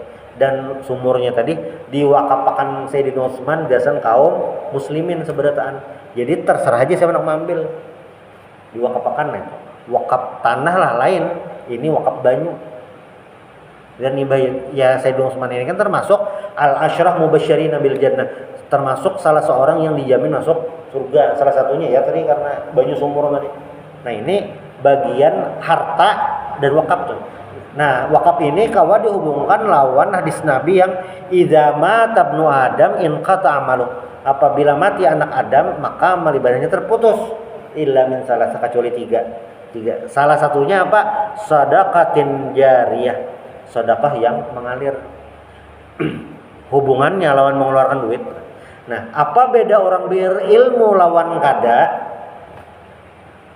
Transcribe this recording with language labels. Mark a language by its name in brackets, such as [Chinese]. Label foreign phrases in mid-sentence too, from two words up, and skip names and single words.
[Banjar] Dan sumurnya tadi diwakapakan Sayyidina Utsman gasan kaum muslimin seberataan. [Indonesian] Jadi terserah aja siapa nak mengambil. Diwakapakan itu. [Banjar] Wakaf tanah lah lain, ini wakaf banyu. [Indonesian] Dan ya Sayyidina Utsman ini kan termasuk [Arabic] العشرة المبشرين بالجنة, [Indonesian] termasuk salah seorang yang dijamin masuk surga. Salah satunya ya tadi karena banyu sumur tadi. Nah, ini bagian harta dan wakaf tuh. [Banjar] Nah, wakaf ini kawa dihubungkan lawan hadis Nabi yang [Arabic] إذا مات ابن آدم انقطع عمله. [Indonesian] Apabila mati anak Adam, maka amal ibadahnya terputus. [Arabic] إلا من ثلاث [Indonesian] kecuali 3. Salah satunya apa? [Arabic] صدقة جارية. [Indonesian] Sedekah yang mengalir. [Banjar] Hubungannya lawan mengeluarkan duit. Nah, apa beda orang berilmu lawan kada?